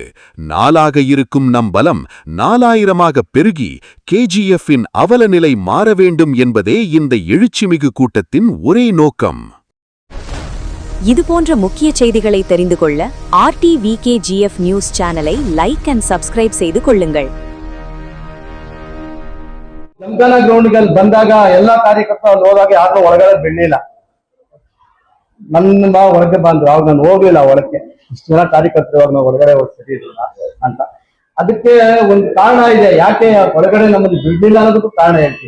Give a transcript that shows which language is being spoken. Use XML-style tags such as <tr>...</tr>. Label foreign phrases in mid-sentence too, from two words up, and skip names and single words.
<ta>4ஆக இருக்கும் நம் பலம் 4000ஆக பெருகி கேஜிஎஃப்பின் அவலநிலை மாற வேண்டும் என்பதே இந்த எழுச்சிமிகு கூட்டத்தின் ஒரே நோக்கம். இதுபோன்ற முக்கிய செய்திகளை தெரிந்து கொள்ள RTVKGF</ta> <en>news channel like and subscribe</en> <ta>செய்து கொள்ளுங்கள்.</ta> <kn>ಜಮಖಾನ ಗ್ರೌಂಡ್ಗೆ ಬಂದಾಗ ಎಲ್ಲಾ ಕಾರ್ಯಕರ್ತರು ಅಲ್ಲಿ ಹೋದಾಗ ಯಾರನ್ನೂ ಒಳಗಡೆ ಬಿಡ್ಲಿಲ್ಲ. ನನ್ನ ಹೊರಗೆ ಬಂದ್ರು, ಅವಾಗ ನಾನು ಹೋಗ್ಲಿಲ್ಲ ಒಳಕ್ಕೆ. ಇಷ್ಟು ಜನ ಕಾರ್ಯಕರ್ತರು ನಾವು ಒಳಗಡೆ ಸರಿ ಇರಲಿಲ್ಲ ಅಂತ. ಅದಕ್ಕೆ ಒಂದು ಕಾರಣ ಇದೆ, ಯಾಕೆ ಒಳಗಡೆ ನಮ್ಮನ್ನು ಬಿಡ್ಲಿಲ್ಲ ಅನ್ನೋದಕ್ಕೂ ಕಾರಣ ಹೇಳ್ತೀನಿ.</kn>